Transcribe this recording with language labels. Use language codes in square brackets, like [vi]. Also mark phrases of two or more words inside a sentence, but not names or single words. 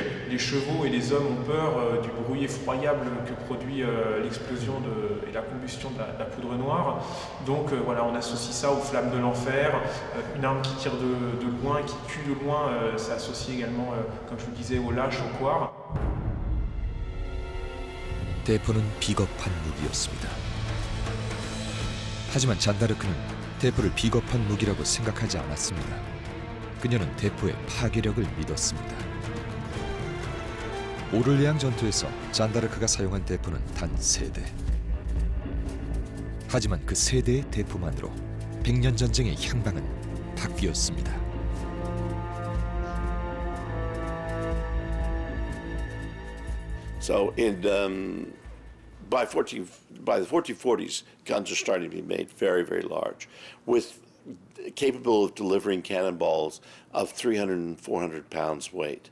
[fr] Les chevaux et les hommes ont peur du bruit effroyable que produit l'explosion et la combustion de la poudre noire. Donc on associe ça aux flammes de l'enfer. Une arme qui tire de loin, qui tue de loin, c'est associé également, comme je vous le disais, aux lâches, aux couards. [ko] 대포는 비겁한 무기였습니다. 하지만 잔다르크는 대포를 비겁한 무기라고 생각하지 않았습니다. 그녀는 대포의 파괴력을 믿었습니다. 오를레앙 전투에서 잔다르크가 사용한 대포는 단 3대. 하지만 그 3대의 대포만으로 100년 전쟁의 향방은 바뀌었습니다. [en] So by the 1440s, guns are starting to be made very, very large, capable of delivering cannonballs of 300 and 400 pounds weight.